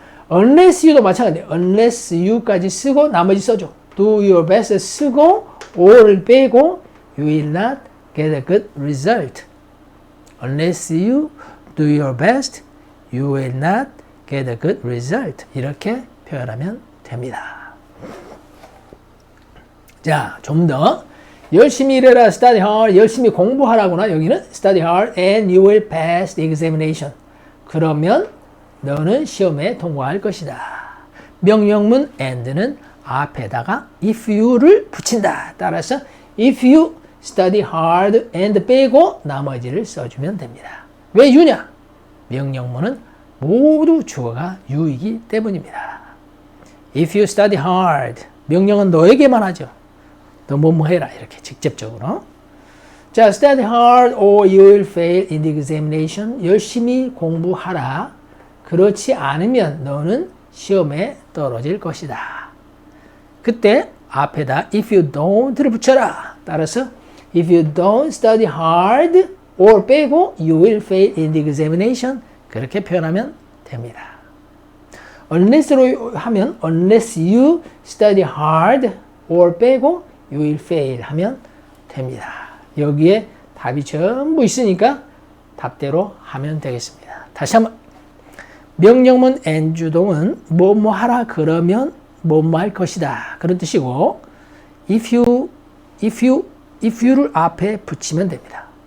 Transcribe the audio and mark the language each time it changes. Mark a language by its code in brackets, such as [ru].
[en] unless you [ko] 도 마찬가지예요. unless you까지 쓰고 나머지 써줘. [en] do your best [ko] 쓰고 [en] or를 [ko] 빼고 [en] you will not get a good result. unless you do your best, you will not get a good result. [ko] 이렇게 표현하면 됩니다. 자, 좀 더 열심히 일해라, [en] study hard, [ko] 열심히 공부하라구나. 여기는 [en] study hard and you will pass the examination. [ko] 그러면 너는 시험에 통과할 것이다. 명령문 and는 앞에다가 [en] if you [ko] 를 붙인다. 따라서 [en] if you study hard and [ko] 빼고 나머지를 써주면 됩니다. 왜 you냐? 명령문은 모두 주어가 you이기 때문입니다. [en] If you study hard, [ko] 명령은 너에게만 하죠. 너 뭐뭐 해라 이렇게 직접적으로. [en] 자, study hard or you will fail in the examination. [ko] 열심히 공부하라. 그렇지 않으면 너는 시험에 떨어질 것이다. 그때 앞에다 [en] if you don't [ko] 를 붙여라. 따라서 [en] if you don't study hard or [ko] 빼고 [en] you will fail in the examination. [ko] 그렇게 표현하면 됩니다. unless로 하면 [en] unless you study hard or [ko] 빼고 [en] you will fail [ko] 하면 됩니다. 여기에 답이 전부 있으니까 답대로 하면 되겠습니다. 다시 한번 명령문 and 주동은 뭐뭐 하라 그러면 뭐뭐 할 것이다 그런 뜻이고 [en] if you [ko] 를 앞에 붙이면 됩니다.